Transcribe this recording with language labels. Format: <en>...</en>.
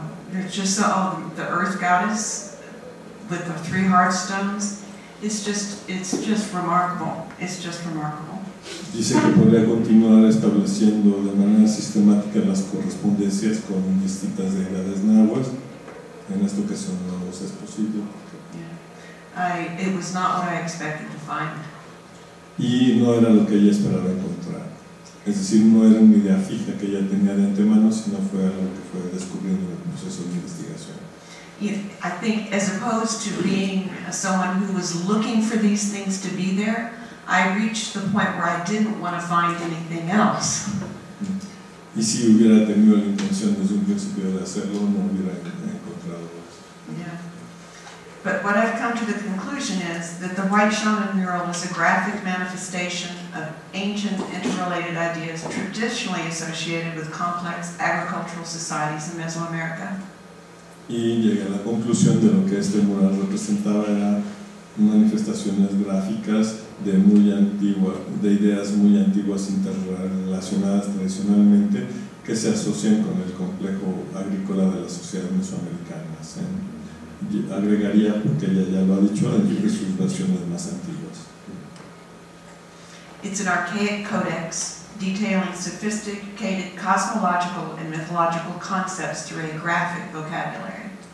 <en>There's just the Earth Goddess with the 3 hearthstones. It's just remarkable. It's just remarkable.</en> <es>Dice que podría continuar estableciendo de manera sistemática las correspondencias con distintas deidades nahuas. En esta ocasión no es posible. Yeah.</es> <en>It was not what I expected to find.</en> <es>Y no era lo que ella esperaba encontrar. Es decir, no era una idea fija que ella tenía de antemano, sino fue algo que fue descubriendo en el proceso de investigación.</es> <en>I think as opposed to being someone who was looking for these things to be there, I reached the point where I didn't want to find anything else.</en> <es>Y si hubiera tenido la intención desde un principio de hacerlo, no hubiera encontrado eso. Yeah.</es> <en>But what I've come to the conclusion is that the White Shaman mural is a graphic manifestation of ancient interrelated ideas traditionally associated with complex agricultural societies in Mesoamerica.</en> <es>Y llegué a la conclusión de lo que este mural representaba era manifestaciones gráficas de ideas muy antiguas interrelacionadas tradicionalmente que se asocian con el complejo agrícola de las sociedades mesoamericanas. Agregaría, porque ella ya lo ha dicho, entre sus versiones más antiguas.</es> <en>It's an archaic codex detailing sophisticated cosmological and mythological concepts through a graphic vocabulary.</en>